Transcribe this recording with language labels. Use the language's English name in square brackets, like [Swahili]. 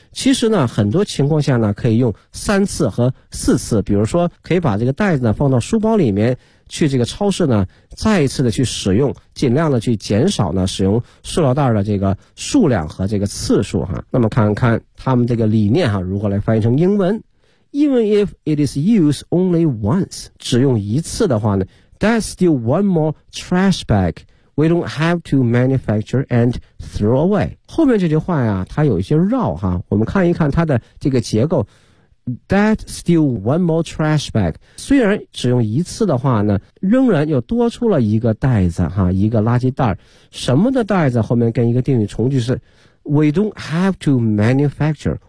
[Chinese] 其实呢很多情况下呢可以用三次和四次，比如说可以把这个袋子呢放到书包里面，去这个超市呢再一次的去使用，尽量的去减少呢使用塑料袋的这个数量和这个次数哈。那么看看他们这个理念哈如何来翻译成英文。 [English] Even if it is used only once, [Chinese] 只用一次的话呢, [English] that's still one more trash bag we don't have to manufacture and throw away. [Chinese] 后面这句话呀，它有一些绕哈，我们看一看它的这个结构。 [English] That's still one more trash bag. [Chinese] 虽然只用一次的话呢，仍然又多出了一个袋子哈，一个垃圾袋。什么的袋子后面跟一个定语从句是 [English] we don't have to manufacture.